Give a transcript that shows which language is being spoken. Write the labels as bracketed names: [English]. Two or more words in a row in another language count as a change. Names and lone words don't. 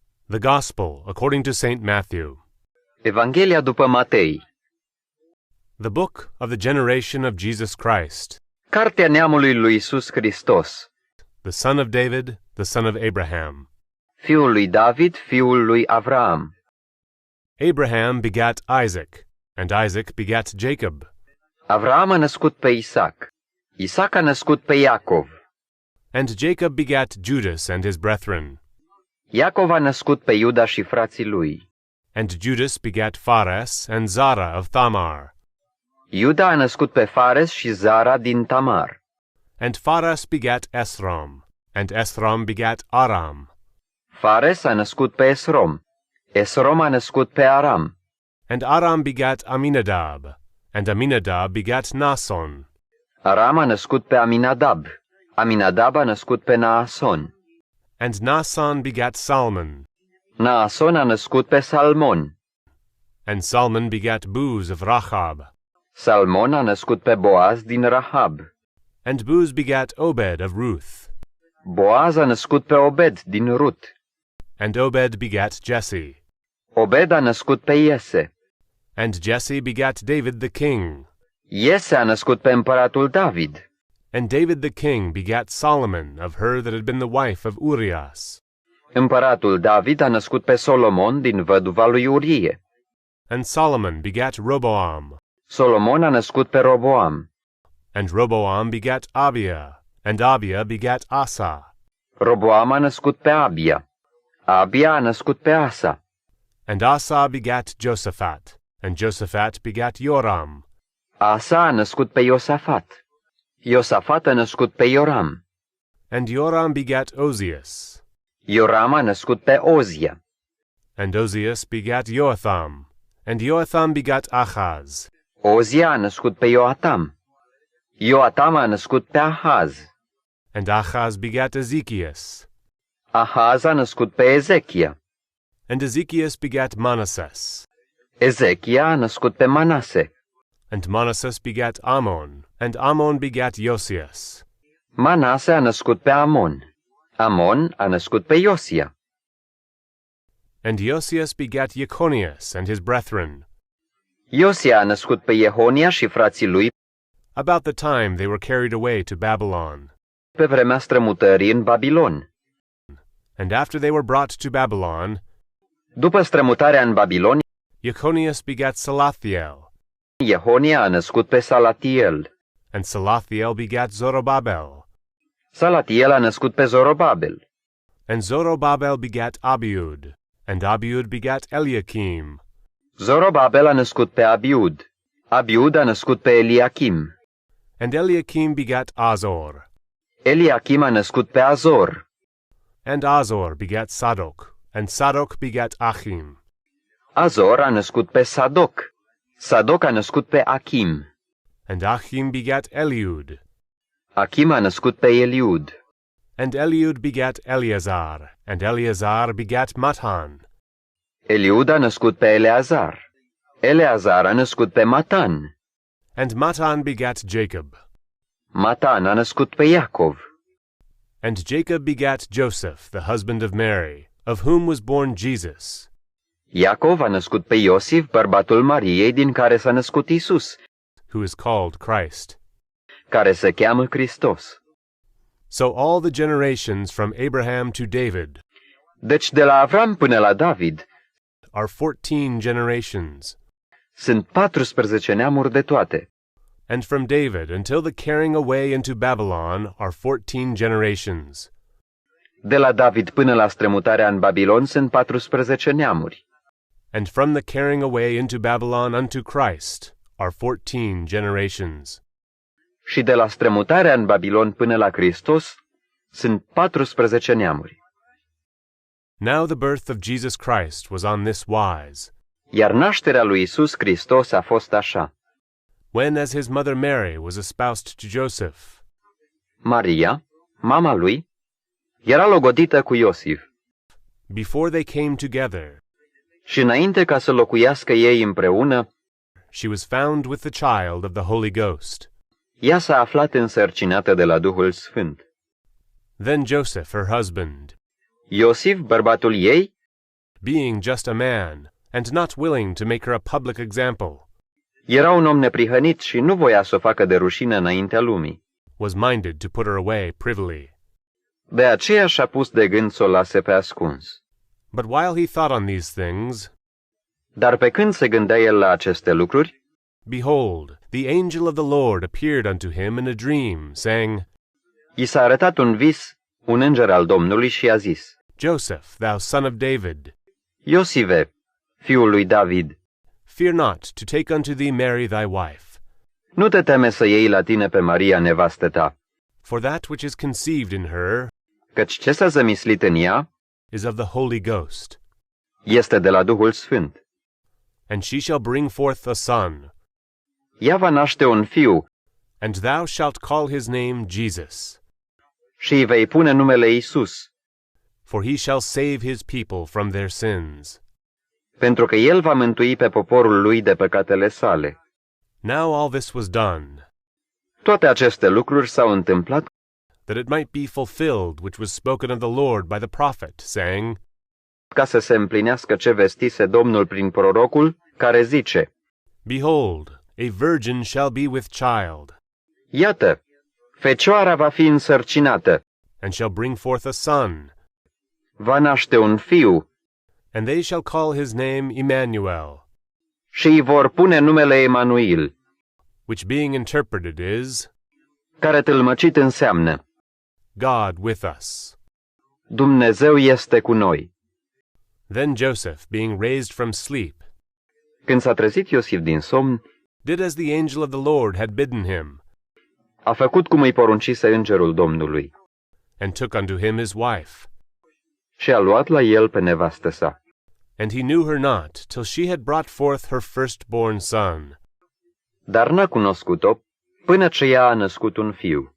[English] The Gospel according to St. Matthew. [Romanian] Evanghelia după Matei. [English] The book of the generation of Jesus Christ, [Romanian] Cartea neamului lui Iisus Hristos, [English] the son of David, the son of Abraham. [Romanian] fiul lui David, fiul lui Avram. [English] Abraham begat Isaac, and Isaac begat Jacob. [Romanian] Avram a născut pe Isaac. Isaac a născut pe Iacov. [English] And Jacob begat Judas and his brethren. [Romanian] Iacov a născut pe Iuda și frații lui. [English] And Judas begat Phares and Zara of Thamar. [Romanian] Iuda a născut pe Fares și Zara din Tamar. [English] And Phares begat Esrom, and Esrom begat Aram. [Romanian] Fares a născut pe Esrom. Esrom a născut pe Aram. [English] And Aram begat Aminadab, and Aminadab begat Nason. [Romanian] Aram a născut pe Aminadab. Aminadab a născut pe Naason. [English] And Nason begat Salmon. [Romanian] Naason a născut pe Salmon. [English] And Salmon begat Booz of Rahab. [Romanian] Salmon a născut pe Boaz din Rahab. [English] And Booz begat Obed of Ruth. [Romanian] Boaz a născut pe Obed din Rut. [English] And Obed begat Jesse. [Romanian] Obed a născut pe Iese. [English] And Jesse begat David the king. [Romanian] Iese a născut pe împăratul David. [English] And David the king begat Solomon of her that had been the wife of Urias. [Romanian] Împăratul David a născut pe Solomon din văduva lui Urie. [English] And Solomon begat Roboam. [Romanian] Solomon a născut pe Roboam. [English] And Roboam begat Abia. And Abia begat Asa. [Romanian] Roboam a născut pe Abia. Abia a născut pe Asa. [English] And Asa begat Josaphat. And Josaphat begat Joram. [Romanian] Asa a născut pe Iosafat. Iosafat a născut pe Ioram. [English] And Joram begat Ozias. [Romanian] Ioram a născut pe Ozia. [English] And Ozias begat Joatham. And Joatham begat Achaz. [Romanian] Ozia a născut pe Ioatam. Ioatam a născut pe Ahaz. [English] And Achaz begat Ezechias. [Romanian] Ahaz a născut pe Ezechia. [English] And Ezechias begat Manasses. [Romanian] Ezechia a născut pe Manase. [English] And Manasses begat Amon. And Amon begat Josias. [Romanian] Manase a născut pe Amon. Amon a născut pe Iosia. [English] And Josias begat Jeconias and his brethren. [Romanian] Iosia a născut pe Jehonia și frații lui [English] About the time they were carried away to Babylon. [Romanian] pe vremea strămutării în Babilon. [English] And after they were brought to Babylon, [Romanian] După strămutarea în Babilon, [English] Jeconias begat Salathiel. [Romanian] Jehonia a născut pe Salatiel. [English] And Salathiel begat Zorobabel. [Romanian] Salatiel a născut pe Zorobabel. [English] And Zorobabel begat Abiud. And Abiud begat Eliakim. [Romanian] Zorobabel a născut pe Abiud. Abiud a născut pe Eliakim. [English] And Eliakim begat Azor. [Romanian] Eliakim a născut pe Azor. [English] And Azor begat Sadoc. And Sadoc begat Achim. [Romanian] Azor a născut pe Sadoc. Sadoc a născut pe Achim. [English] And Achim begat Eliud. [Romanian] Achim a născut pe Eliud. [English] And Eliud begat Eleazar. And Eleazar begat Matan. [Romanian] Eliud a născut pe Eleazar. Eleazar a născut pe Matan. [English] And Matan begat Jacob. [Romanian] Matan a născut pe Iacov. [English] And Jacob begat Joseph, the husband of Mary, of whom was born Jesus. [Romanian] Iacov a născut pe Iosif, bărbatul Mariei, din care s-a născut Isus, [English] Who is called Christ. [Romanian] care se cheamă Hristos. [English] So all the generations from Abraham to David [Romanian] Deci de la Avram până la David [English] are 14 generations, [Romanian] sunt 14 neamuri de toate. [English] and from David until the carrying away into Babylon are 14 generations. [Romanian] De la David până la strămutarea în Babilon sunt 14 neamuri. [English] And from the carrying away into Babylon unto Christ are 14 generations. [Romanian] Și de la strămutarea în Babilon până la Hristos sunt 14 neamuri. [English] Now the birth of Jesus Christ was on this wise, [Romanian] Iar nașterea lui Isus Hristos a fost așa. [English] when as his mother Mary was espoused to Joseph, [Romanian] Maria, mama lui, era logodită cu Iosif [English] before they came together, [Romanian] și înainte ca să locuiască ei împreună, [English] she was found with the child of the Holy Ghost. [Romanian] ea s-a aflat însărcinată de la Duhul Sfânt. [English] Then Joseph, her husband, [Romanian] Iosif, bărbatul ei, [English] being just a man, and not willing to make her a public example, [Romanian] Era un om neprihănit și nu voia să o facă de rușine înaintea lumii. [English] was minded to put her away privily. [Romanian] De aceea și-a pus de gând să o lase pe ascuns. [English] But while he thought on these things, [Romanian] Dar pe când se gândea el la aceste lucruri, [English] behold, the angel of the Lord appeared unto him in a dream, saying, [Romanian] i s-a arătat un vis, un înger al Domnului și i-a zis: [English] Joseph, thou son of David, [Romanian] Iosive, fiul lui David, [English] fear not to take unto thee Mary thy wife, [Romanian] nu te teme să iei la tine pe Maria, nevastă ta, [English] for that which is conceived in her [Romanian] căci ce s-a zămislit în ea [English] is of the Holy Ghost, [Romanian] este de la Duhul Sfânt. [English] and she shall bring forth a son, [Romanian] Ea va naște un fiu [English] and thou shalt call his name Jesus, [Romanian] și îi vei pune numele Iisus, [English] for he shall save his people from their sins. [Romanian] pentru că el va mântui pe poporul lui de păcatele sale. [English] Now all this was done, [Romanian] Toate aceste lucruri s-au întâmplat [English] that it might be fulfilled which was spoken of the Lord by the prophet, saying, [Romanian] ca să se împlinească ce vestise Domnul prin prorocul, care zice: [English] Behold, a virgin shall be with child, [Romanian] Iată, fecioara va fi însărcinată, [English] and shall bring forth a son, [Romanian] va naște un fiu [English] and they shall call his name Emmanuel, [Romanian] și îi vor pune numele Emanuil, [English] which being interpreted is, [Romanian] care tâlmăcit înseamnă: [English] God with us. [Romanian] Dumnezeu este cu noi. [English] Then Joseph, being raised from sleep, [Romanian] Când s-a trezit Iosif din somn, [English] did as the angel of the Lord had bidden him, [Romanian] a făcut cum îi poruncise îngerul Domnului [English] and took unto him his wife. [Romanian] și a luat la el pe nevastă sa. [English] And he knew her not till she had brought forth her firstborn son. [Romanian] Dar n-a cunoscut-o până ce ea a născut un fiu.